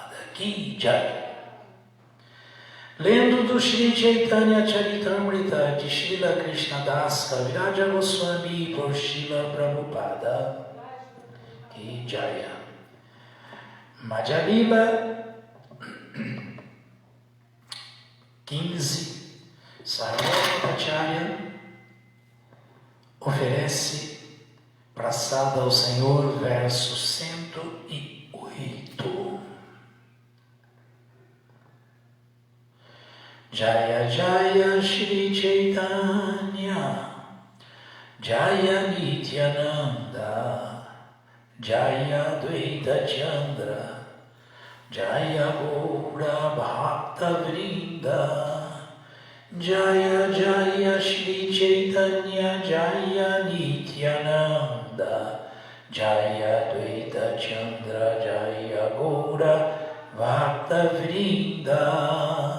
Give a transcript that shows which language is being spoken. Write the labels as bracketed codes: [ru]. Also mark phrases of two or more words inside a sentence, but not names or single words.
[bn] কি জয়. [pt] Lendo do Shri Chaitanya Charitamrita de Srila Krishnadas Kaviraja Goswami por Srila Prabhupada. [bn] কি জয়. [pt] Madhya Lila 15. Sarvabhauma Acharya oferece praçada ao Senhor, verso 108. [bn] জয় জয় শ্রীচৈতন্য জয় নিত্যানন্দ জয় অদ্বৈতচন্দ্র জয় গৌরভক্তবৃন্দ জয় জয় শ্রীচৈতন্য জয় নিত্যানন্দ জয় অদ্বৈতচন্দ্র জয় গৌরভক্তবৃন্দ.